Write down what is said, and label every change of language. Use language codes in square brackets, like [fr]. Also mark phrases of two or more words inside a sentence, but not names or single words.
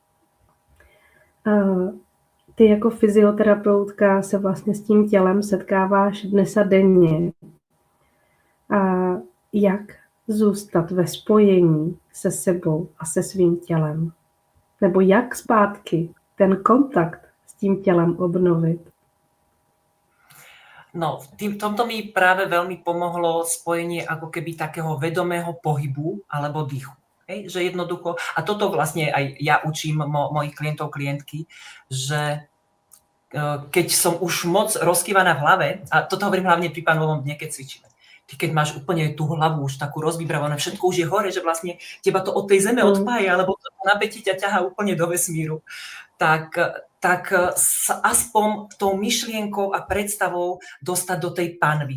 [cs] Ty jako fyzioterapeutka se vlastně s tím tělem setkáváš dnes a denně. A jak zůstat ve spojení se sebou a se svým tělem? Nebo jak zpátky ten kontakt s tím tělem obnovit? [sk] No, tomto mi práve veľmi pomohlo spojenie ako keby takého vedomého pohybu alebo dýchu. Hej? Že jednoducho, a toto vlastne aj ja učím mojich klientov, klientky, že keď som už moc rozkývaná v hlave, a toto hovorím hlavne pri pánovom dne, keď cvičíme, ty keď máš úplne tú hlavu už takú rozvybravanú, všetko už je hore, že vlastne teba to od tej zeme odpája, alebo to napätie ťa ťahá úplne do vesmíru, tak sa aspoň tou myšlienkou a predstavou dostať do tej panvy.